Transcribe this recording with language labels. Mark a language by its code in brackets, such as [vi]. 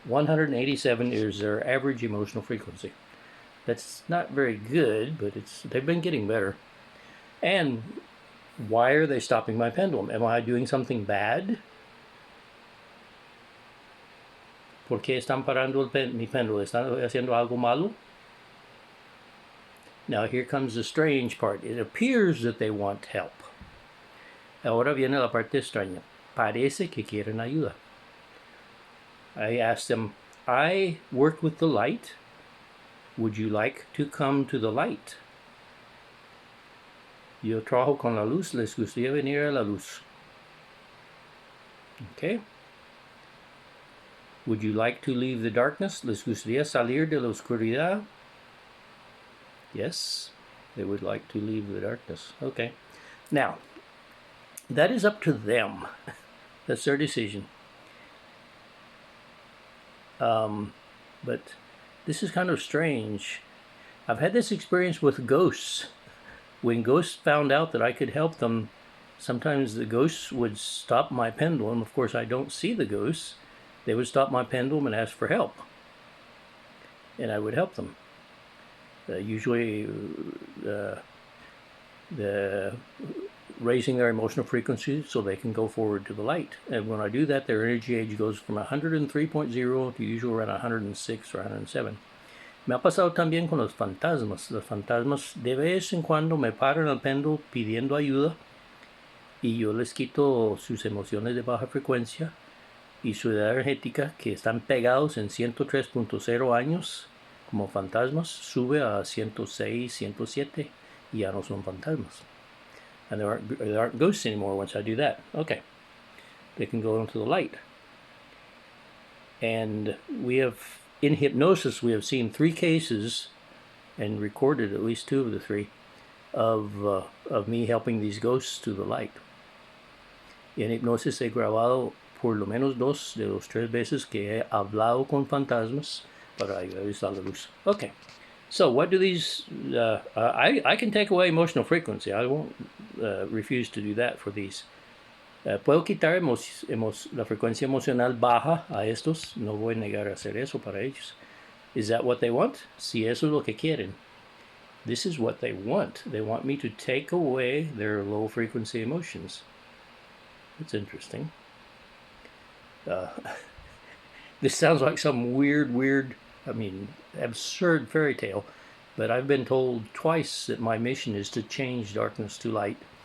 [en] 187 is their average emotional frequency. That's not very good, but they've been getting better. And why are they stopping my pendulum? Am I doing something bad? [es] ¿Por qué están parando mi péndulo? ¿Están haciendo algo malo? [en] Now here comes the strange part. It appears that they want help. [es] Ahora viene la parte extraña. Parece que quieren ayuda. [en] I asked them, I work with the light. Would you like to come to the light? [es] Yo trabajo con la luz. ¿Les gustaría venir a la luz? [en] Okay. Would you like to leave the darkness? [es] ¿Les gustaría salir de la oscuridad? [en] Yes, they would like to leave the darkness. Okay. Now, that is up to them. That's their decision. But this is kind of strange. I've had this experience with ghosts. When ghosts found out that I could help them, sometimes the ghosts would stop my pendulum. Of course, I don't see the ghosts. They would stop my pendulum and ask for help. And I would help them. Usually, raising their emotional frequency so they can go forward to the light. And when I do that, their energy age goes from 103.0 to usually around 106 or 107. [es] Me ha pasado también con los fantasmas. Los fantasmas de vez en cuando me paran al péndulo pidiendo ayuda y yo les quito sus emociones de baja frecuencia y su edad energética, que están pegados en 103.0 años como fantasmas, sube a 106, 107 y ya no son fantasmas. [en] And there aren't ghosts anymore once I do that. Okay. They can go into the light. And in hypnosis, we have seen 3 cases and recorded at least 2 of the 3 of me helping these ghosts to the light. [es] Y en hipnosis he grabado por lo menos 2 de los 3 veces que he hablado con fantasmas para ayudarles a la luz. [en] Okay. So what do these, I can take away emotional frequency. I won't refuse to do that for these. [es] Puedo quitar la frecuencia emocional baja a estos. No voy a negar a hacer eso para ellos. [en] Is that what they want? [es] Si eso es lo que quieren. [en] This is what they want. They want me to take away their low frequency emotions. That's interesting. This sounds like some weird, absurd fairy tale, but I've been told twice that my mission is to change darkness to light.